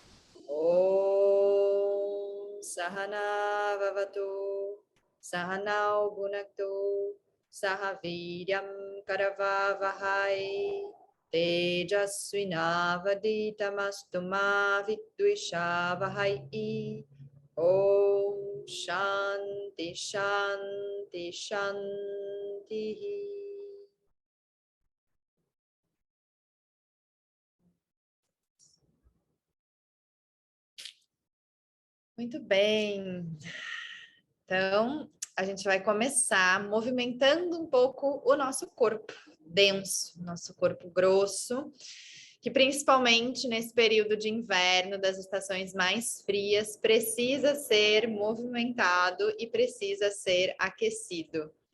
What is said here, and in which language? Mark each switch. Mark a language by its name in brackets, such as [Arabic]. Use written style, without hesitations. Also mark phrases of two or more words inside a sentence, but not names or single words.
[Sanskrit] ॐ सहना ववतु सहनौ भुनक्तु सहवीर्यं करवावहै तेजस्विनावधीतमस्तु मा विद्विषावहै ॐ शान्ति शान्ति शान्ति. [Portuguese] Muito bem. Então, a gente vai começar movimentando um pouco o nosso corpo denso, nosso corpo grosso, que principalmente nesse período de inverno, das estações mais frias, precisa ser movimentado e precisa ser aquecido.